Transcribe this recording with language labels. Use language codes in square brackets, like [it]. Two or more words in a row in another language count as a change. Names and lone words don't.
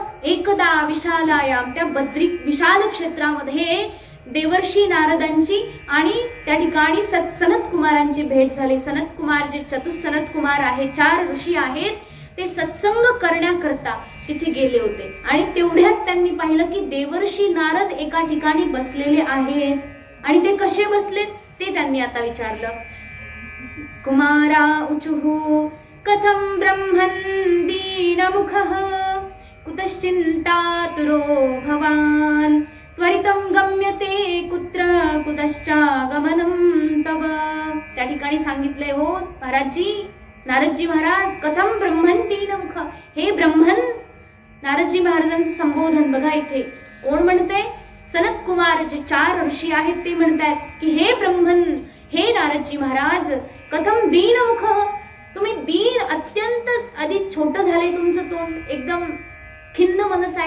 [mr] एकदा विशालायाम, त्या विशाल क्षेत्रामध्ये देवर्षी नारदांची आणि त्या ठिकाणी सनत कुमारांची भेट झाली. सनत कुमार जे चतुसनत कुमार आहे, 4 ऋषी आहेत, ते सत्संग करण्याकरता तिथे गेले होते. आणि तेवढ्यात त्यांनी पाहिलं की देवर्षी नारद एका ठिकाणी बसलेले आहेत. आणि ते कसे बसलेत ते त्यांनी आता विचारलं. [sa] कुमारा उचुहु कथं ब्रह्मन् दीनमुखः कुतश्चिन्तातुरो भवान् त्वरितं गम्यते कुत्र कुतश्चागमनं तव. [mr] त्या ठिकाणी सांगितलंय हो महाराजजी, नारदजी महाराज, [sa] कथं ब्रह्मन् दीनमुख, [mr] हे ब्रह्मन, नारदजी महाराजांचं संबोधन बघा इथे कोण म्हणते? सनत कुमार जे 4 ऋषी आहेत ते म्हणतात की हे ब्रह्मन, हे नारदजी महाराज, [sa] कथम दीनमुख, [mr] तुम्ही दीन, अत्यंत अधिक छोटं झालंय तुमचं तोंड, एकदम खिन्न मनस आहे.